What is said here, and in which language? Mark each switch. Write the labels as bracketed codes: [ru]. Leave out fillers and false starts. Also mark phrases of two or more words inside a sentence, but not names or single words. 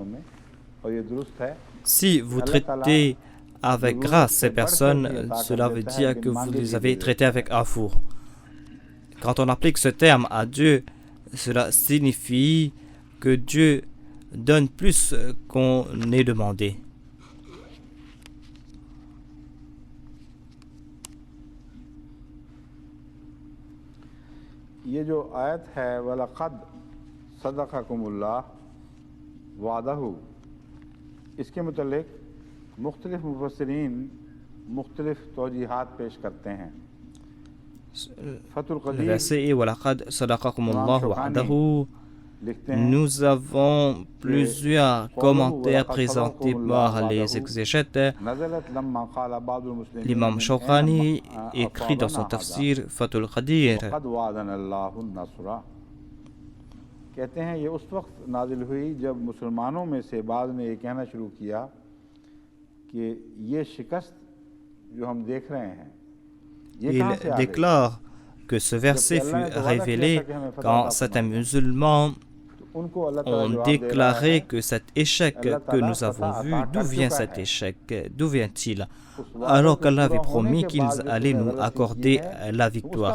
[fr] Si vous traitez avec grâce ces personnes, cela veut dire que vous les avez traitées avec afour. Quand on applique ce terme à Dieu, cela signifie que Dieu donne plus qu'on ait demandé. [ur] یہ جو آیت ہے [ar] ولقد صدقکم اللہ وعدہ, [ur] اس کے متعلق مختلف مفسرین مختلف توجیہات پیش کرتے ہیں. [fr] Le verset est [ar] وَلَقَدْ صَدَقَكُمُ اللَّهُ وَعْدَهُ. [fr] Nous avons plusieurs commentaires présentés par les exégètes. L'imam Shawkani écrit dans son tafsir Fathul Qadir. [ur] کہتے ہیں یہ اس وقت نازل ہوئی جب مسلمانوں میں سے بعض نے یہ کہنا شروع کیا کہ یہ شکست جو ہم دیکھ رہے ہیں. [fr] Il déclare que ce verset fut révélé quand certains musulmans ont déclaré que cet échec que nous avons vu, d'où vient cet échec? D'où vient-il? Alors qu'Allah avait promis qu'ils allaient nous accorder la victoire.